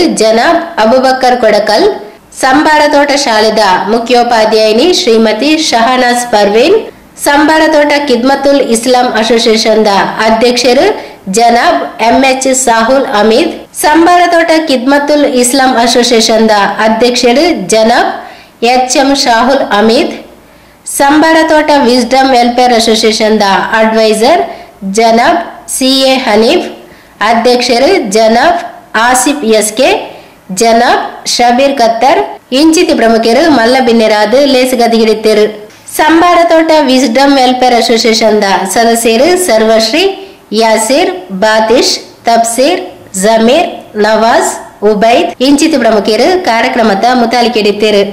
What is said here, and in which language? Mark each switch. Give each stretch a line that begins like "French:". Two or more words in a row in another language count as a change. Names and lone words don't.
Tulu: ಜನಾಬ್ ಅಬುಬಕ್ಕರ್ ಕೊಡಕಲ್, ಸಂಬಾರ ತೋಟ ಶಾಲೆದ ಮುಖ್ಯೋಪಾಧ್ಯಾಯಿನಿ ಶ್ರೀಮತಿ ಶಹನಾಜ್ ಪರ್ವೀನ್, ಸಂಬಾರ ತೋಟ ಖಿದ್ಮತುಲ್ ಇಸ್ಲಾಂ ಅಸೋಸಿಯೇಷನ್ದ ಅಧ್ಯಕ್ಷರು ಜನಾಬ್ MH ಸಾಹುಲ್ ಅಮೀದ್, ಸಂಬಾರ ತೋಟ ಖಿದ್ಮತುಲ್ ಇಸ್ಲಾಂ ಅಸೋಸಿಯೇಷನ್ದ ಅಧ್ಯಕ್ಷರು ಜನಾಬ್ HM ಶಾಹುಲ್ ಅಮೀದ್, ಸಂಬಾರ ತೋಟ ವಿಸ್ಡಮ್ ವೆಲ್ಫೇರ್ ಅಸೋಸಿಯೇಷನ್ದ ಅಡ್ವೈಸರ್ ಜನಾಬ್ CA ಹನೀಫ್, ಅಧ್ಯಕ್ಷರು ಜನಾಬ್ ಆಸಿಫ್ SK, ಜನಾಬ್ ಶಬೀರ್ ಕತ್ತರ್ ಇಂಚಿತಿ ಪ್ರಮುಖರು ಮಲ್ಲ ಬಿನ್ನೆರಾದು ಲೇಸಗದಿಗಿಡಿತ್ತರು. ಸಂಬಾರ ತೋಟ ವಿಸ್ಡಮ್ ವೆಲ್ಫೇರ್ ಅಸೋಸಿಯೇಷನ್ದ ಸದಸ್ಯರು ಸರ್ವಶ್ರೀ, ಯಾಸಿರ್, ಬಾತಿಶ್, ತಬ್ಸೀರ್, ಜಮೀರ್, ನವಾಜ್, ಉಬೈದ್ ಇಂಚಿತಿ ಪ್ರಮುಖರು ಕಾರ್ಯಕ್ರಮದ ಮುತಾಲಿಕೆಡಿತ್ತರು.